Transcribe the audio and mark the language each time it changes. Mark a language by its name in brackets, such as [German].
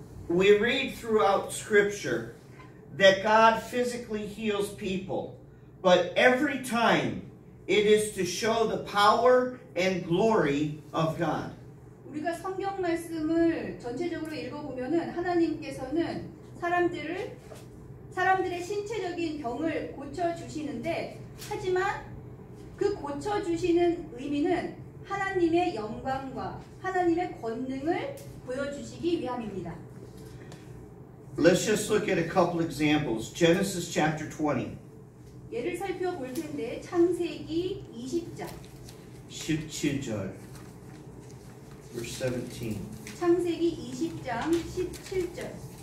[English] We read throughout Scripture that God physically heals people, but every time it is to show the power and glory of God. [Korean] 우리가 성경 말씀을 전체적으로 읽어보면은 하나님께서는 사람들의 신체적인 병을 고쳐주시는데 하지만 그 고쳐주시는 의미는 하나님의 영광과 하나님의 권능을 보여주시기 위함입니다. [English] Let's just look at a couple examples. Genesis chapter 20. [Korean] 예를 살펴볼 텐데 창세기 20장 [English] 17절 verse 17. [Korean] 창세기 20장 17절